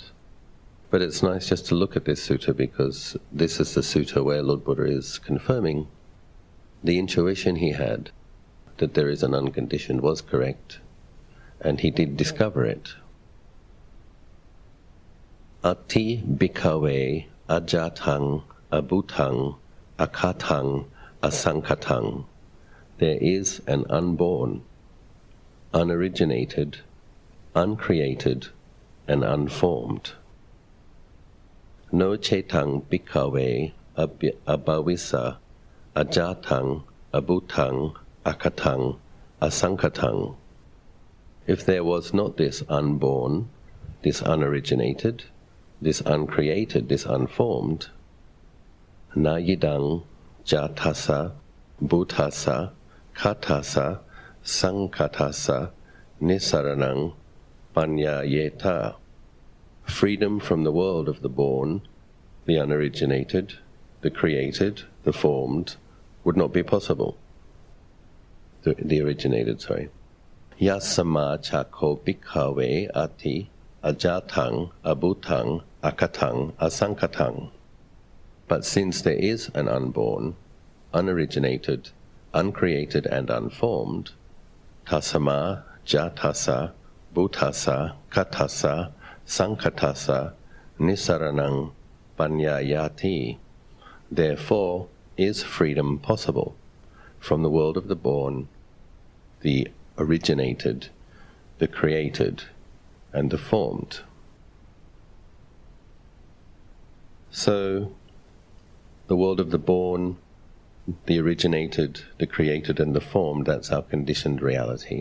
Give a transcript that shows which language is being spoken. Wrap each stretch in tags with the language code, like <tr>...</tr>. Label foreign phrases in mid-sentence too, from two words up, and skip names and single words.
<en>But it's nice just to look at this sutta, because this is the sutta where Lord Buddha is confirming the intuition he had that there is an unconditioned was correct, and he did discover it.</en> <pi>Ati bhikkhave ajatang abhutang akatang asankatang.</pi> <en>There is an unborn, unoriginated, uncreated, and unformed.</en> <pi>No cetang bhikkhave abhavisa ajatang abhutang akatang asankatang.</pi> <en>If there was not this unborn, this unoriginated, this uncreated, this unformed,</en> <pi>nayidang jatasa bhutasa katasa sankatasa nisaranang panyayeta.</pi> <en>Freedom from the world of the born, the unoriginated, the created, the formed, would not be possible. The originated, sorry.</en> <pi>Yasama chakho bhikkhave ati ajatang abhutang akatang asankatang.</pi> <en>But since there is an unborn, unoriginated, uncreated, and unformed,</en> <pi>tasama jatasa bhutasa katasa sankatasa nisaranang panyayati.</pi> <en>Therefore is freedom possible from the world of the born, the originated, the created, and the formed. So, the world of the born, the originated, the created, and the formed, that's our conditioned reality.</en>